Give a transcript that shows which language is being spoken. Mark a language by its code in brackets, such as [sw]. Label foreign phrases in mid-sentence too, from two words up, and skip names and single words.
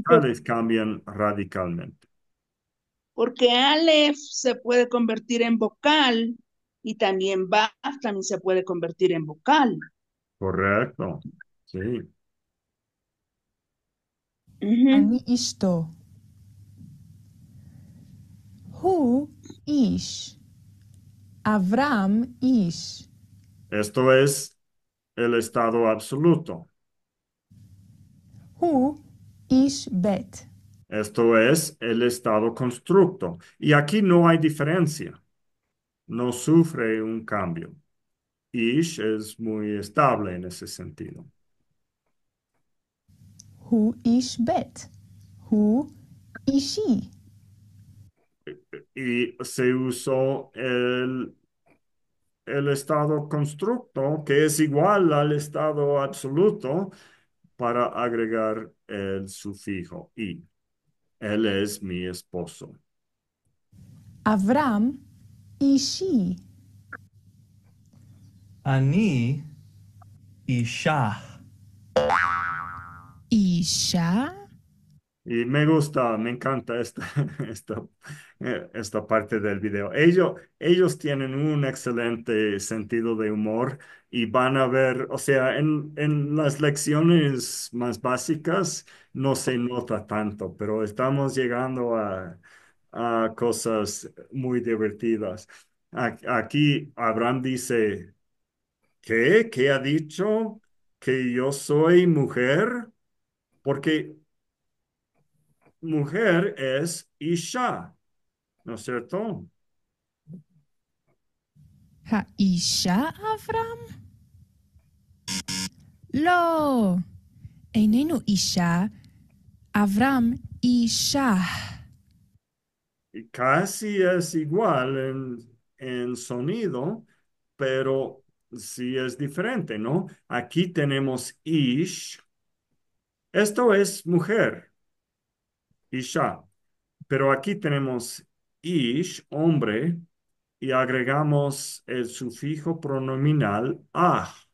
[es] vocales cambian radicalmente. porque Aleph se puede convertir en vocal y también Baf también se puede convertir en vocal. Correcto, sí. Ujú. [he] אני אשתו. הוא איש. אברהם איש. [es] Esto es el estado absoluto. [he] הוא איש ב'. [es] Esto es el estado constructo. Y aquí no hay diferencia. No sufre un cambio. Ish es muy estable en ese sentido. [he] הוא איש ב'. הוא אישי. [es] Y se usó el estado constructo, que es igual al estado absoluto, para agregar el sufijo y. Él es mi esposo. [he] אברהם אישי. אני אישה. אישה. [es] Y me gusta, me encanta esta, esta parte del video. Ellos tienen un excelente sentido de humor y van a ver, o sea, en las lecciones más básicas no se nota tanto, pero estamos llegando a cosas muy divertidas. Aquí Abraham dice, ¿qué? ¿Qué ha dicho? ¿Que yo soy mujer? Porque mujer es Isha, ¿no es cierto? [he] האישה אברהם? לא, איננו אישה. אברהם אישה. [es] Y casi es igual en sonido, pero sí es diferente, ¿no? Aquí tenemos Ish. Esto es mujer, Isha. Pero aquí tenemos Ish, hombre, y agregamos el sufijo pronominal ah.